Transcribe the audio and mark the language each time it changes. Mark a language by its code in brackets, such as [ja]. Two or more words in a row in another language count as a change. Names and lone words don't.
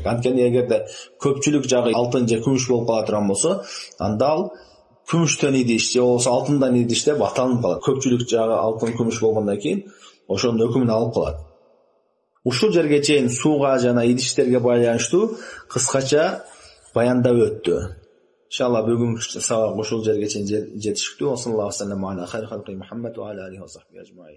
[ky] Анткени эгерде көпчүлүк жагы алтын же күмүш болуп кала турган болсо, анда ал күмүштөн идиш же болбосо алтындан идиш деп аталынып калат. Көпчүлүк жагы алтын, күмүш болгондон кийин ошонун өкүмүн алып калат. Ушул жерге чейин сууга жана идиштерге байланыштуу кыскача баяндап өттү. Иншалла бүгүнкү сабак ушул жерге чейин жетиштүү. [ar] صلى الله عليه وسلم على خير خلقه محمد وعلى آله وصحبه أجمعين.